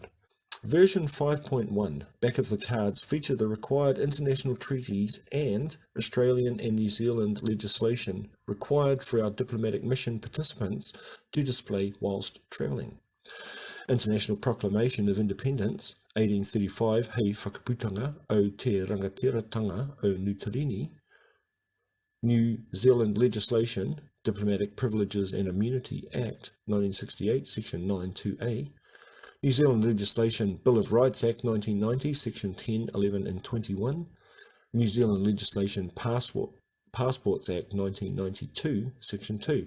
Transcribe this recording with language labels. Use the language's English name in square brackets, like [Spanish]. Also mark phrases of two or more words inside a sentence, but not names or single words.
[English] Version 5.1 back of the cards feature the required international treaties and Australian and New Zealand legislation required for our diplomatic mission participants to display whilst travelling. International Proclamation of Independence, 1835, hei whakaputanga o te rangatiratanga o Nutorini. New Zealand legislation, Diplomatic Privileges and Immunity Act, 1968, Section 92A. New Zealand legislation, Bill of Rights Act, 1990, Section 10, 11 and 21. New Zealand legislation, Passports Act, 1992, Section 2.